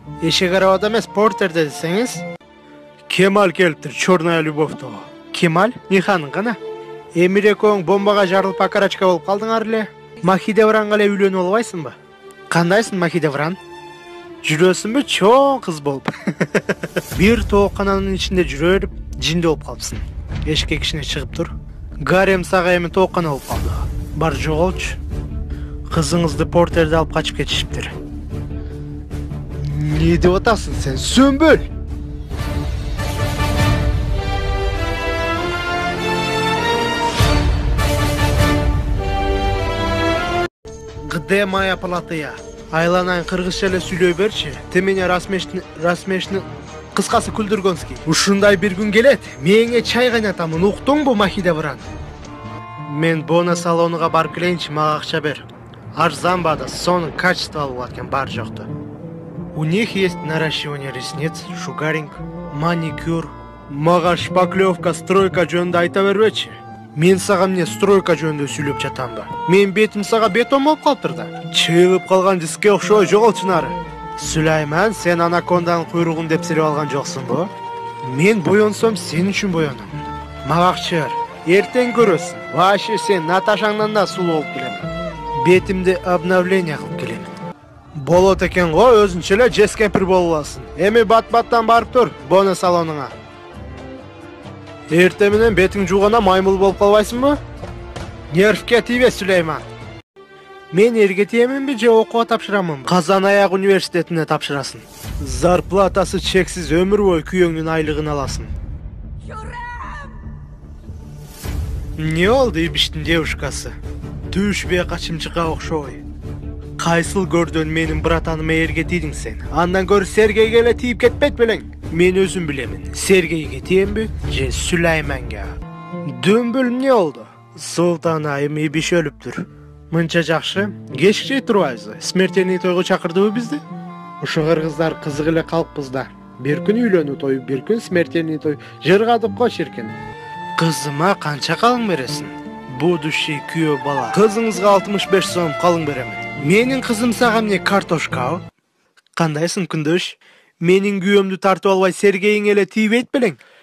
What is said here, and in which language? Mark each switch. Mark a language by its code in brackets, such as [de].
[ky] Эшек арабада эмес, портерде десеңиз, Кемаль келиптир, [ru] черная любовьто. [ky] Кемаль, Ниханын гана. Эмир экөөң бомбага жарылып акарачка болуп калдыңар эле. Махидевранга эле үйлөнүп албайсыңбы? Кандайсың Махидевран? Жүрөсүңбү чоң кыз болуп? Бир тооккананын ичинде жүрө берип, жинди болуп калыпсың. Эшикке кичине чыгып тур. Гарем сага эми тооккана болуп калды. Бар жоголчу. Кызыңызды портерде алып качып кетишиптир. Не деп атасың сен, сөмбөл? [ru] Где моя платыя? [ky] Айланайын кыргызча эле сүйлөй берчи. [ru] Ты меня расмешни [ky] кыскасы күлдүргөнский. Ушундай бир күн келет. Меңе чай кайнатамын, уктуңбу Махидевран? Мен бона салонуга барып келейинчи, мага акча бер. Арзан баада, сонун качестволуу болот экен бар жокту. [ru] У них есть наращивание ресниц, шугаринг, маникюр. [ky] Мага шпаклевка, стройка жөнүндө айта бербечи. Мен сага эмне стройка жөнүндө сүйлөп жатамбы? Мен бетим сага бетон болуп калыптыр да. Чыгып калган диске окшой, жоголчу нары. Сүлайман, сен анаконданын куйругун деп силеп алган жоксуңбу? Мен боёнсом сен үчүн боёнум. Мага акча бер. Эртең көрөсүң. Вообще сен Наташаңдан да сулуу болуп келем. Бетимди обновление кылып келем. Болот экен го, өзүнчө эле жес кемпир болуп аласың. Эми бат-баттан барып тур, боно салонуңа. Эртең менен бетиң жууганда маймыл болуп калбайсыңбы? Нервке тийбе, Сүлейман. Мен эрге тиеминби же окууга тапшырамынбы? Казан аяк университетине тапшырасың. Зарплатасы чексиз, өмүр бою күйөөңдүн айлыгын аласың. Не болду ибиштин девушкасы? Түшбе качымчыкка окшой. Кайсыл көрдөн менин братаныма эрге тийдиң сен? Андан көрү Сергейге эле тийип кетпейт белең? Мен өзүм билемин. Сергейге тиемби же Сүлейманга? Дүмбүл эмне болду? Султан айым ибиш өлүптүр. Мынча жакшы, кечикчей турбайбызбы? Смертельный тойго чакырдыбы бизди? Ошо кыргыздар кызык эле калыппыз да. Бир күн үйлөнүү тою, бир күн смертельный той. Жыргадык го ширкен. Кызыма канча калың бересиң? Будущий күйөө бала. Кызыңызга 65 сом калың беремин. Менин кызым сага эмне, картошка? Кандайсың, күндөш? Менин күйөөмдү тартып албай Сергейиң эле тийбейт белең?